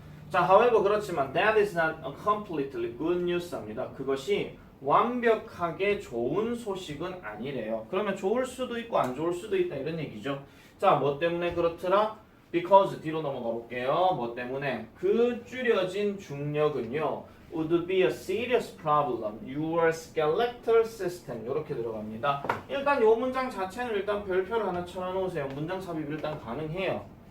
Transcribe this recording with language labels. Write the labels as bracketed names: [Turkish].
[English] 자, however [Korean] 그렇지만 [English] that is not a completely good news입니다. [Korean] 그것이 완벽하게 좋은 소식은 아니래요. 그러면 좋을 수도 있고 안 좋을 수도 있다 이런 얘기죠. 자, 뭐 때문에 그렇더라? because 뒤로 넘어가 볼게요. 뭐 때문에? 그 줄여진 중력은요 [English] would be a serious problem. Your skeletal system [Korean] 이렇게 들어갑니다. 일단 요 문장 자체는 일단 별표를 하나 쳐놓으세요. 문장 삽입 일단 가능해요.